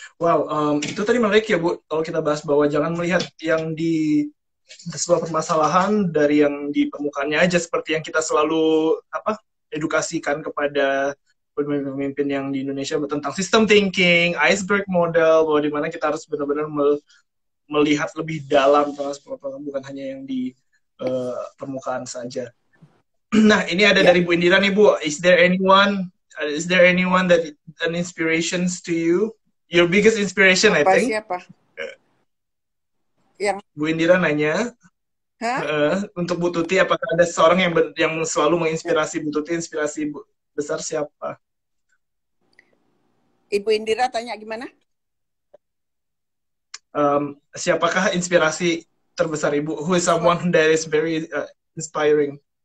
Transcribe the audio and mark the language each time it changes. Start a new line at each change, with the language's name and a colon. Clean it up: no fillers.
Indonesian: Wow, itu tadi menarik ya Bu, kalau kita bahas bahwa jangan melihat yang di sebuah permasalahan dari yang di permukaannya aja, seperti yang kita selalu edukasikan kepada pemimpin yang di Indonesia tentang system thinking, iceberg model, bahwa dimana kita harus benar-benar melihat lebih dalam, bukan hanya yang di permukaan saja. Nah, ini ada dari Bu Indira nih Bu.
English: Is there anyone that an inspirations to you? Your biggest inspiration, I think.
Indonesian: Siapa? Yang Bu Indira nanya, untuk Bu Tuti, apakah ada seorang yang selalu menginspirasi Bu Tuti? Inspirasi besar siapa? Ibu Indira tanya gimana? Siapakah inspirasi terbesar Ibu?
English: Who is someone that is very inspiring?